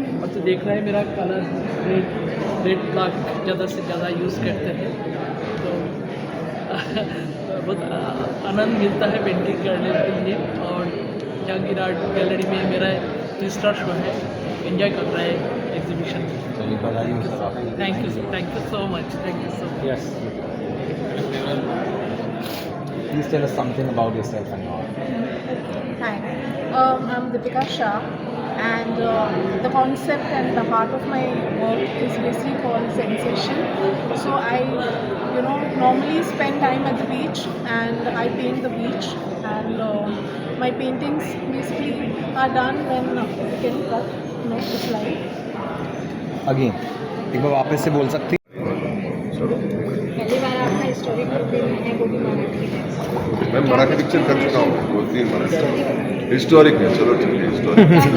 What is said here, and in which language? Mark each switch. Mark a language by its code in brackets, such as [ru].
[hi] और तो देख रहा है मेरा कलर रेड ब्लैक ज़्यादा से ज़्यादा यूज़ करते हैं, तो बहुत आनंद मिलता है पेंटिंग करने के लिए। और जहांगीर आर्ट गैलरी में मेरा तीसरा शो है, एंजॉय कर रहा है एग्जीबिशन। चलिए बधाई हो सर आपको। [en] Thank you so much, thank you so much. Yes. Please tell us something about yourself and your art. Hi, I'm Deepika Shah, and the concept and the heart of my work is basically called sensation. So I, normally spend time at the beach, and I paint the beach, and my paintings basically are done when you can cut, the slide. Again, [hi] एक बार वापस से बोल सकती? चलो, पहली बार आपका historical film है, वो भी मराठी में। मैं मराठी पिक्चर कर चुका हूँ, 2-3 मराठी हिस्टोरिक है। चलो ठीक है, हिस्टोरिक।